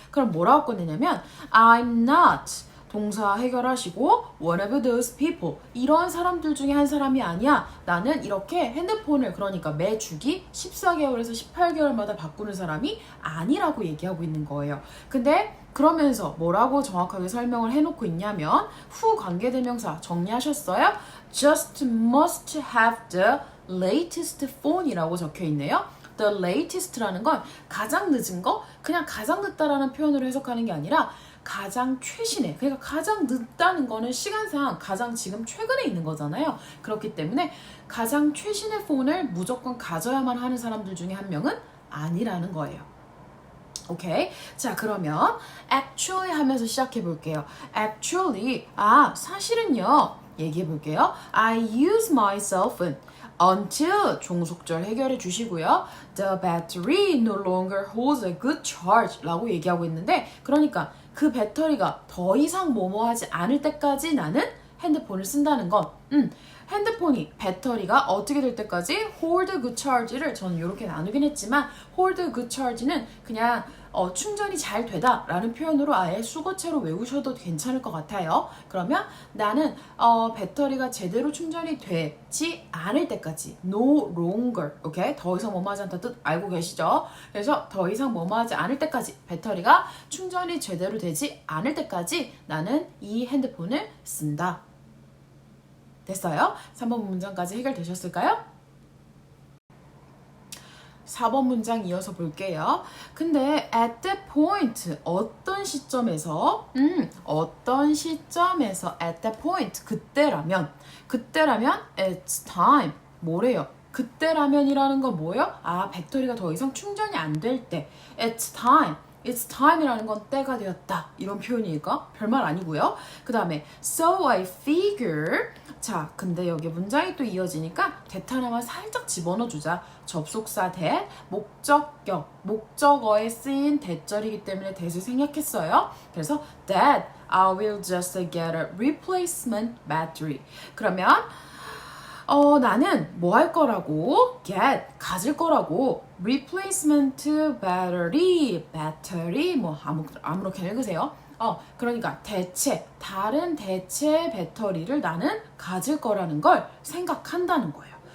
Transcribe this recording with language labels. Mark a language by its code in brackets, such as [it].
[ko] 그럼 뭐라고 꺼내냐면 [en] I'm not [ko] 동사 해결하시고 [en] one of those people [ko] 이런 사람들 중에 한 사람이 아니야. 나는 이렇게 핸드폰을 그러니까 매 주기 14개월에서 18개월마다 바꾸는 사람이 아니라고 얘기하고 있는 거예요. 근데 그러면서 뭐라고 정확하게 설명을 해놓고 있냐면 후 관계대명사 정리하셨어요? [en] Just must have the latest phone이라고 [ko] 적혀 있네요. The latest라는 건 가장 늦은 거, 그냥 가장 늦다라는 표현으로 해석하는 게 아니라 가장 최신의, 그러니까 가장 늦다는 거는 시간상 가장 지금 최근에 있는 거잖아요. 그렇기 때문에 가장 최신의 폰을 무조건 가져야만 하는 사람들 중에 한 명은 아니라는 거예요. 오케이? 자, 그러면 actually 하면서 시작해 볼게요. actually, 사실은요. 얘기해 볼게요. [en] I use my cell phone until [ko] 종속절 해결해 주시고요. [en] The battery no longer holds a good charge [ko] 라고 얘기하고 있는데 그러니까 그 배터리가 더 이상 뭐뭐하지 않을 때까지 나는 핸드폰을 쓴다는 건 핸드폰이 배터리가 어떻게 될 때까지 hold good charge를 저는 이렇게 나누긴 했지만 hold good charge는 그냥 충전이 잘 되다 라는 표현으로 아예 수거체로 외우셔도 괜찮을 것 같아요. 그러면 나는 배터리가 제대로 충전이 되지 않을 때까지 no longer 오케이? 더 이상 뭐뭐하지 않다 뜻 알고 계시죠? 그래서 더 이상 뭐뭐하지 않을 때까지 배터리가 충전이 제대로 되지 않을 때까지 나는 이 핸드폰을 쓴다. 됐어요? 3번 문장까지 해결되셨을까요? 4번 문장 이어서 볼게요. 근데 [en] at that point [ko] 어떤 시점에서 [en] at that point [ko] 그때라면 [en] it's time [ko] 뭐래요? 그때라면이라는 건 뭐예요? 배터리가 더 이상 충전이 안 될 때 it's time이라는 건 때가 되었다 이런 표현이니까 별말 아니고요. 그 다음에 [en] so I figure [ko] 자 근데 여기 문장이 또 이어지니까 that 하나만 살짝 집어넣어주자. 접속사 that 목적격 목적어에 쓰인 that절이기 때문에 that을 생략했어요. 그래서 [en] that I will just get a replacement battery. [ko] 그러면 나는 뭐 할 거라고? 가질 거라고. replacement battery 뭐 아무렇게나 읽으세요. 그러니까 다른 대체 배터리를 나는 가질 거라는 걸 생각한다는 거예요.